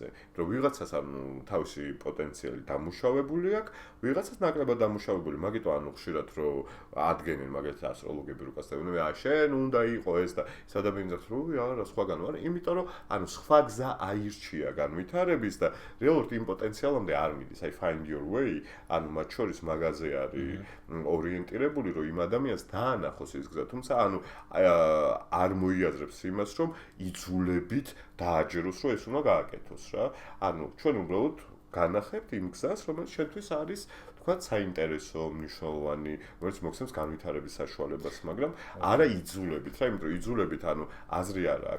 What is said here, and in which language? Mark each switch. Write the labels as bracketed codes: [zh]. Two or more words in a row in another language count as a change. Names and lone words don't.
[ka] რომ ვიღაცას ანუ თავისი პოტენციალი დამუშავებული აქვს, ვიღაცას ნაკლებად დამუშავებული. მაგიტო ანუ ხშირად რომ ადგენენ მაგალითად ასტროლოგები რუკასდებენ, შენ უნდა იყო ეს და ის ადამიანი ძახს, რომ არა, სხვაგან ვარ, იმიტომ რომ ანუ სხვა გზა აირჩია განვითარების და რეალურად იმ პოტენციალამდე არ მიდის. [en] აი find your way, [ka] ანუ მათ შორის მაგაზე არის ორიენტირებული, რომ იმ ადამიანს დაანახოს ის გზა, თუმცა ანუ არ მოიაზრებს იმას, რომ იძულებით დააჯეროს, რომ ეს უნდა გააკეთოს რა. ანუ ჩვენ უბრალოდ განახებთ იმ გზას, რომელიც შენთვის არის თქვათ საინტერესო, მნიშვნელოვანი, რომელიც მოგცემს განვითარების საშუალებას, მაგრამ არა იძულებით რა, იმიტომ რომ იძულებით ანუ აზრი არ აქვს.